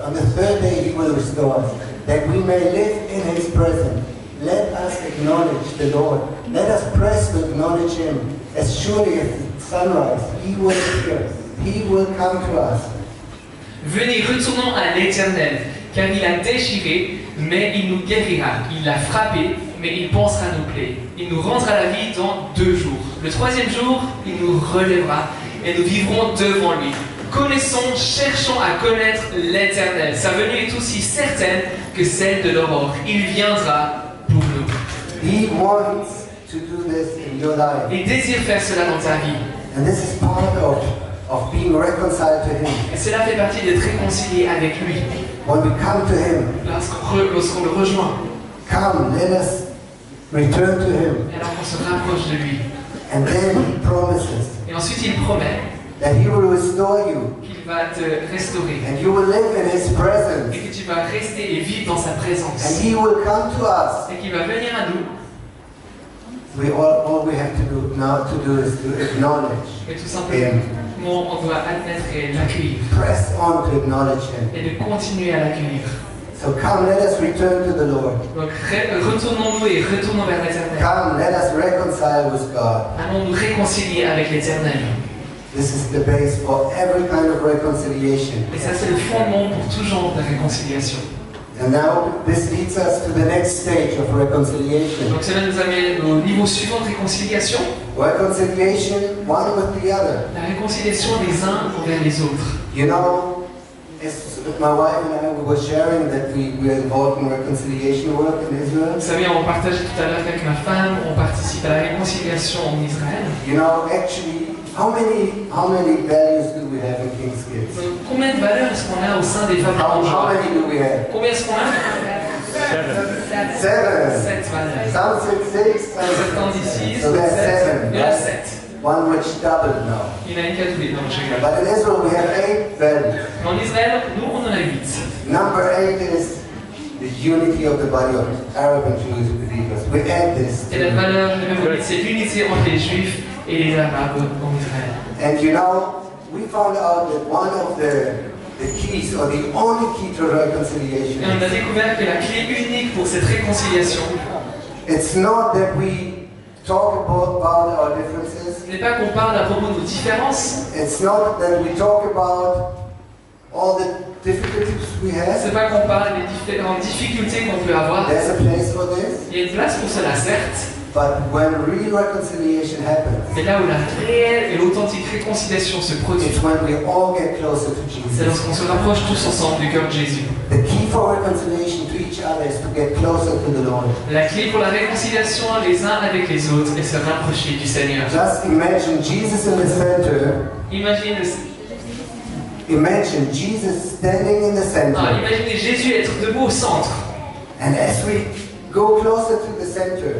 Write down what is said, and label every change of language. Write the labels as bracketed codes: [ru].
[en] On the third day, he will restore us, that we may live in his presence. Let us acknowledge the Lord. Let us press to acknowledge him. As surely as sunrise, he will appear. He will come to us. [fr] Venez, retournons à l'Éternel, car il a déchiré, mais il nous guérira. Il a frappé, mais il pensera nos plaies. Il nous rendra la vie dans 2 jours. Le 3e jour, il nous relèvera et nous vivrons devant lui. Connaissons, cherchons à connaître l'Éternel. Sa venue est aussi certaine que celle de l'aurore. Il viendra pour nous. [en] He wants to do this in your life. [fr] Il désire faire cela dans ta vie. [en] And this is part of being reconciled to him. [fr] Et cela fait partie d'être réconcilié avec lui. [en] When we come to him, [fr] Lorsqu'on le rejoint, [en] come, let us return to him. [fr] et alors qu'on se rapproche de lui. [en] And then he promises [fr] Et ensuite, il promet [en] that he will restore you [fr] qu'il va te restaurer. [en] and you will live in his presence. [fr] Et que tu vas rester et vivre dans sa présence. [en] And he will come to us. [fr] Et qu'il va venir à nous. [en] All we have to do now is to acknowledge [fr] Et tout simplement, on doit admettre et l'accueillir. [en] press on to acknowledge him. [fr] Et de continuer à l'accueillir. [en] So come, let us return to the Lord. [fr] Donc retournons-nous et retournons vers l'Éternel. [en] Come, let us reconcile with God. [fr] Allons nous réconcilier avec l'Éternel. [en] This is the base for every kind of reconciliation. [fr] Et ça, c'est le fondement pour tout genre de réconciliation. [en] And now this leads us to the next stage of reconciliation. [fr] Donc cela nous amène au niveau suivant de réconciliation. [en] Reconciliation, one with the other. [fr] La réconciliation des uns envers les autres. [en] You know, as my wife and I were sharing that we were involved in reconciliation work in Israel. [fr] Vous savez, on partageait tout à l'heure qu'avec ma femme, on participe à la réconciliation en Israël. [en] You know, actually, how many values do we have in King's Kids? [fr] Donc, combien de valeurs est-ce qu'on a au sein des femmes [en] How [fr] arrangeantes? [en] many do we have? [fr] Combien est-ce qu'on a? [en] 7. [fr] 7 valeurs. [en] Some say 6. [fr] Certains d'ici, [en] So there's 7. [fr] il y en a 7. [en] One which doubled now. [fr] Il y en a une qui a doublé, non, je rigole. [en] But in Israel we have 8 values. [fr] Mais en Israël, nous, on en a 8. [en] Number 8 is the unity of the body of Arab and Jewish believers. We add this. [fr] Et la valeur numéro 8, c'est l'unité entre les Juifs et les Arabes en Israël. [en] And you know, we found out that one of the keys, or the only key to reconciliation, [fr] Et on a découvert que la clé unique pour cette réconciliation, [en] it's not that we talk about our differences. [fr] ce n'est pas qu'on parle à propos de nos différences, [en] It's not that we talk about all the difficulties we [fr] ce [en] have. [fr] n'est pas qu'on parle des différentes difficultés qu'on peut avoir. [en] There's a place for this. [fr] Il y a une place pour cela, certes, [en] But when real reconciliation happens, [fr] Mais là où la réelle et l'authentique réconciliation se produit, [en] it's when we all get closer to [fr] c'est [en] Jesus. [fr] lorsqu'on se rapproche tous ensemble du cœur de Jésus. [en] The key for reconciliation to each other is to get closer to the Lord. [fr] La clé pour la réconciliation les uns avec les autres est se rapprocher du Seigneur. [en] Just imagine Jesus in the center. [fr] Imaginez [en] Jesus standing in the center. [fr] imaginez Jésus être debout au centre. [en] And as we go closer to the center,